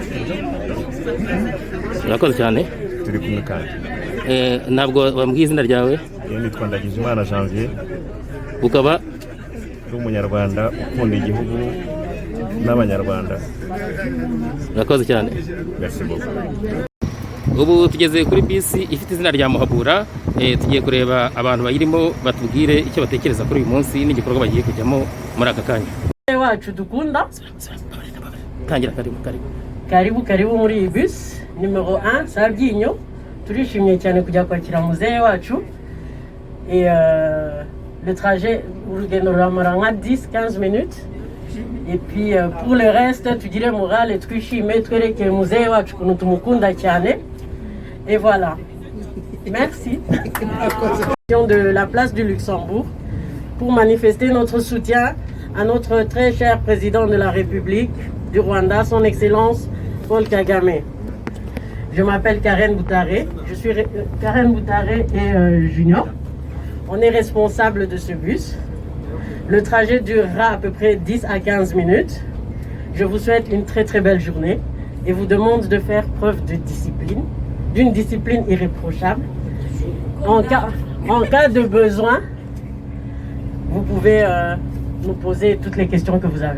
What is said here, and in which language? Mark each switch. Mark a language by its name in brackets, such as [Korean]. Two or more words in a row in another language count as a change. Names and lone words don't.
[Kinyarwanda] Urakoze cyane. Turi kumwe kandi. Ntabwo bambwiye izina ryawe? Nitwa Ndagijimana Janvier. Ukaba uri umunyarwanda ukunda igihugu n'abanyarwanda. Urakoze cyane. [French] Merci beaucoup. [Kinyarwanda] Ubu tugeze kuri bisi ifite izina rya Muhabura. Tugiye kureba abantu bayirimo, batubwire icyo batekereza kuri uyu munsi n'igikorwa bagiye kujyamo muri aka kanya. Wacu dukunda. Tangira, Karibu muri iyi [French] bus numero [Kinyarwanda] 1 Sabyinyo. Turishimye cyane kujya kwakira muzehe wacu. [French] Et le trajet [Kinyarwanda] urugendo ruramara nka 10-15 minutes. [French] Et puis pour le reste [Kinyarwanda] tugire morale, twishime, twereke muzehe wacu kuntu tumukunda cyane. [French] Et voilà. Merci. De la place du Luxembourg pour manifester notre soutien à notre très cher président de la République du Rwanda, son Excellence Paul Kagame. Je m'appelle Karen Boutaré, je suis Karen Boutaré et Junior. On est responsable de ce bus. Le trajet durera à peu près 10 à 15 minutes. Je vous souhaite une très très belle journée et vous demande de faire preuve de discipline, d'une discipline irréprochable. En cas de besoin, vous pouvez nous poser toutes les questions que vous avez.